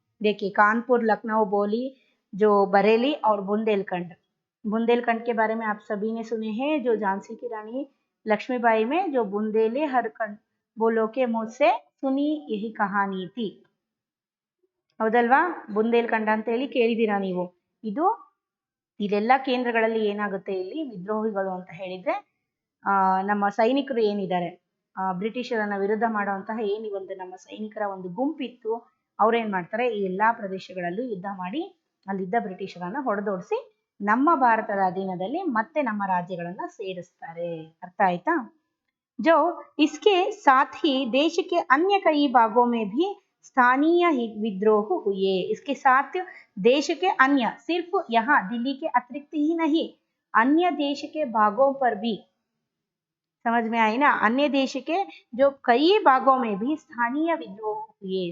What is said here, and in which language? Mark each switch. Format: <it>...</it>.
<hi>देखिए कानपुर, लखनऊ, बोली, जो बरेली और बुंदेलखंड. बुंदेलखंड के बारे में आप सभी ने सुने हैं, जो झांसी की रानी लक्ष्मीबाई में जो बुंदेले हर खंड बोलो के मुझसे सुनी यही कहानी थी.</hi> <kn>ಹೌದಲ್ವಾ, ಬುಂದೇಲ್ಖಂಡ ಅಂತ ಹೇಳಿ ಕೇಳಿದಿರಾ ನೀವು. ಇದೆಲ್ಲ ಕೇಂದ್ರಗಳಲ್ಲಿ ಏನಾಗುತ್ತೆ, ಇಲ್ಲಿ ವಿದ್ರೋಹಿಗಳು ಅಂತ ಹೇಳಿದ್ರೆ ನಮ್ಮ ಸೈನಿಕರು ಏನಿದ್ದಾರೆ, ಬ್ರಿಟಿಷರನ್ನ ವಿರುದ್ಧ ಮಾಡುವಂತಹ ಒಂದು ನಮ್ಮ ಸೈನಿಕರ ಒಂದು ಗುಂಪಿತ್ತು, ಅವ್ರೇನ್ ಮಾಡ್ತಾರೆ, ಈ ಎಲ್ಲಾ ಪ್ರದೇಶಗಳಲ್ಲೂ ಯುದ್ಧ ಮಾಡಿ ಅಲ್ಲಿದ್ದ ಬ್ರಿಟಿಷರನ್ನ ಹೊಡೆದೋಡಿಸಿ ನಮ್ಮ ಭಾರತದ ಅಧೀನದಲ್ಲಿ ಮತ್ತೆ ನಮ್ಮ ರಾಜ್ಯಗಳನ್ನ ಸೇರಿಸ್ತಾರೆ. ಅರ್ಥ ಆಯ್ತಾ.</kn> <hi>जो इसके साथ ही देश के अन्य कई भागों में भी स्थानीय विद्रोह हुए. इसके साथ देश के अन्य, सिर्फ यहाँ दिल्ली के अतिरिक्त ही नहीं, अन्य देश के भागों पर भी, समझ में आई ना, अन्य देश के जो कई भागों में भी स्थानीय विद्रोह हुए.</hi>